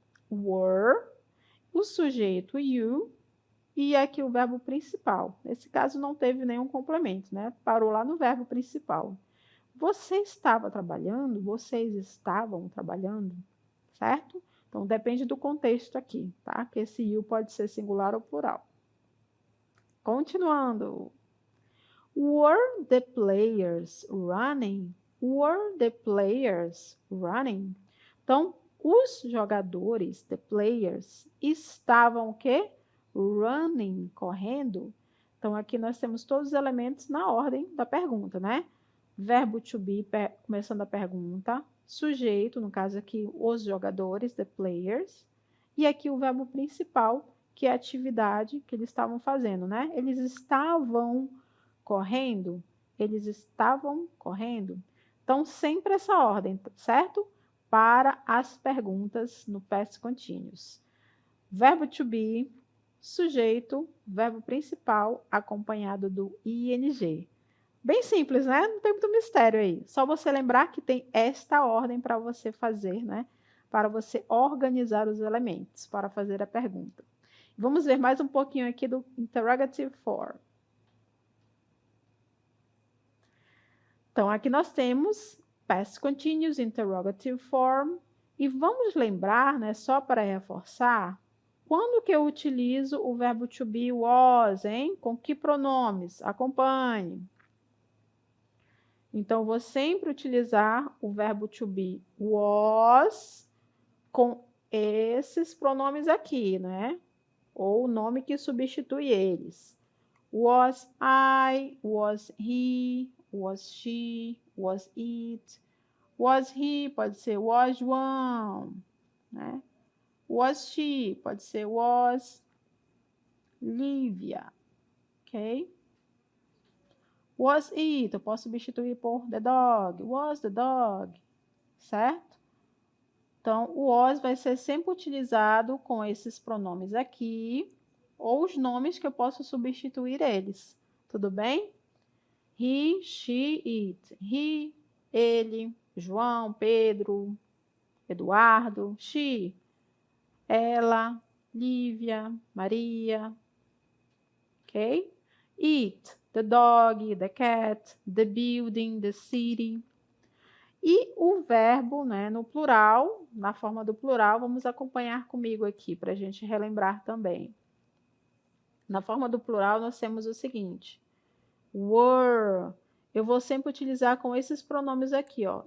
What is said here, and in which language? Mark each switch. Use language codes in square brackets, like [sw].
[pt] Were, o sujeito you, e aqui o verbo principal. Nesse caso não teve nenhum complemento, né? Parou lá no verbo principal. Você estava trabalhando? Vocês estavam trabalhando? Certo? Então, depende do contexto aqui, tá? Que esse you pode ser singular ou plural. Continuando. [en] Were the players running? Were the players running? [pt] Então, os jogadores, [en] the players, [pt] estavam o quê? [en] Running, [pt] correndo. Então, aqui nós temos todos os elementos na ordem da pergunta, né? Verbo to be, começando a pergunta. Sujeito, no caso aqui, os jogadores, [en] the players. [pt] E aqui o verbo principal, que é a atividade que eles estavam fazendo, né? Eles estavam correndo? Eles estavam correndo? Então, sempre essa ordem, certo? Para as perguntas no past continuous. Verbo to be, sujeito, verbo principal, acompanhado do ing. Bem simples, né? Não tem muito mistério aí. Só você lembrar que tem esta ordem para você fazer, né? Para você organizar os elementos, para fazer a pergunta. Vamos ver mais um pouquinho aqui do interrogative form. Então, aqui nós temos past continuous, interrogative form, e vamos lembrar, né, só para reforçar, Quando que eu utilizo o verbo to be was, hein? Com que pronomes? Acompanhe. Então, vou sempre utilizar o verbo to be was com esses pronomes aqui, né? Ou o nome que substitui eles. [en] Was I, was he, was she, was it. Was he [pt] pode ser was João, né? Was she pode ser was Lívia, ok? [en] Was it, [pt] eu posso substituir por [en] the dog, was the dog, [pt] certo? Então, o was vai ser sempre utilizado com esses pronomes aqui, ou os nomes que eu posso substituir eles, tudo bem? He, she, it. He, ele, João, Pedro, Eduardo. She, ela, Lívia, Maria, ok? [en] It, the dog, the cat, the building, the city. [pt] E o verbo, né, no plural, na forma do plural, vamos acompanhar comigo aqui para a gente relembrar também. Na forma do plural, nós temos o seguinte: were. Eu vou sempre utilizar com esses pronomes aqui, ó.